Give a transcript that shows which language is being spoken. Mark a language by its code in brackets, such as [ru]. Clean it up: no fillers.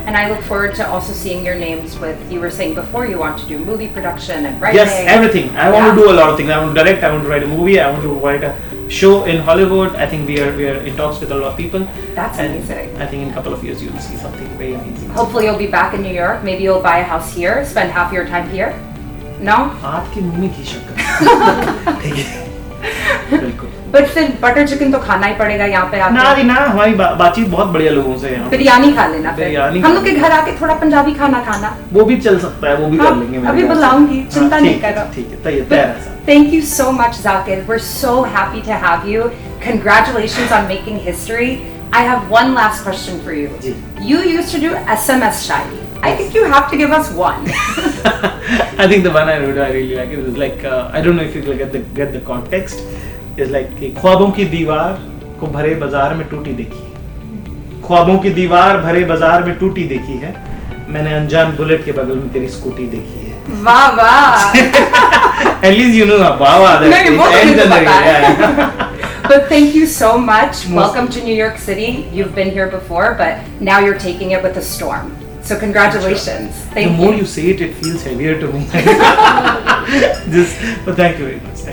[en] And I look forward to also seeing your names with, you were saying before you want to do movie production and writing. Yes, everything. I want to do a lot of things. I want to direct, I want to write a movie, I want to write a show in Hollywood. I think we are in talks with a lot of people. That's And amazing. I think in a couple of years you'll see something very amazing. Hopefully you'll be back in New York. Maybe you'll buy a house here, spend half your time here. No? [hi] आपके मुंह में घी शक्कर. ठीक है. बिल्कुल। But फिर butter chicken तो खाना ही पड़ेगा यहाँ पे आके। ना जी ना, हमारी बातचीत बहुत बढ़िया लोगों से है यहाँ पे। बिरयानी खा लेना फिर। बिरयानी हम लोग के घर आके थोड़ा पंजाबी खाना खाना। वो भी चल सकता है, वो भी कर लेंगे। अभी बुलाऊंगी, चिंता नहीं करो। ठीक है, तैयार है सब। [en] Thank you so much, Zakir. We're so happy to have you. Congratulations on making history. I have one last question for you. [hi] Ji. [en] You used to do SMS shairi. I think you have to give us one. I think the one I wrote, I really like it. It was like, I don't know if you get the context. It's like [hi] कि ख्वाबों की दीवार को भरे बाजार में टूटी देखी है। ख्वाबों की दीवार भरे बाजार में टूटी देखी है। मैंने अनजान बुलेट के बगल में तेरी स्कूटी देखी है। वाह वाह। [en] At least you know [hi] वाह वाह। नहीं, वो तो मुझे पता है। [en] Yeah. But thank you so much. Welcome to New York City. You've been here before, but now you're taking it with a storm. So congratulations. Thank you. The more you say it, it feels heavier to me. But thank you very much.